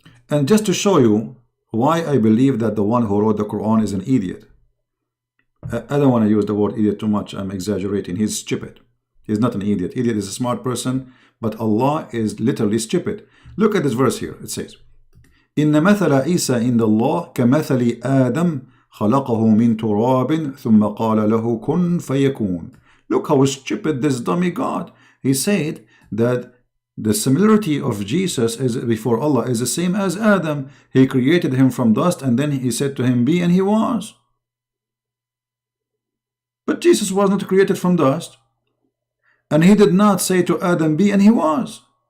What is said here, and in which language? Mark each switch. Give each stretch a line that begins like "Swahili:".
English: And just to show you why I believe that the one who wrote the Quran is an idiot. I don't want to use the word idiot too much. I'm exaggerating. He's stupid. He's not an idiot. Idiot is a smart person, but Allah is literally stupid. Look at this verse here. It says,
Arabic: إن مثل عيسى عند الله كمثل آدم خلقه من تراب ثم قال له كن فيكون.
English: Look how stupid this dummy God. He said that the similarity of Jesus is before Allah is the same as Adam. He created him from dust and then he said to him, be, and he was. But Jesus was not created from dust. And he did not say to Adam, be, and he was.